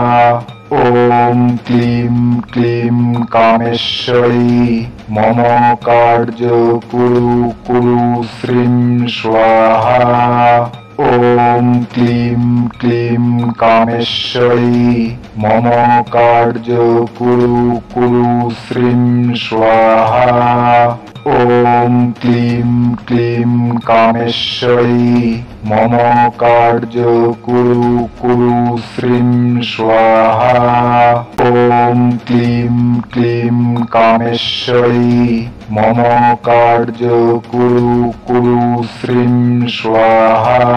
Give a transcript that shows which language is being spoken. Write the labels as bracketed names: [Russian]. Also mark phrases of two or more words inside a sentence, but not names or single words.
[Sanskrit] ওম ক্লিম ক্লিম কামেশ্বরী মম কার্য কুরু কুরু শ্রীম স্বাহা। ওম ক্লিম ক্লিম কামেশ্বরী মম কার্য কুরু কুরু শ্রীম স্বাহা। ওম ॐ क्लीं क्लीं कामेश्वरी मम कार्य कुरु कुरु श्रीं स्वाहा। ॐ क्लीं क्लीं कामेश्वरी मम कार्य कुरु कुरु श्रीं स्वाहा।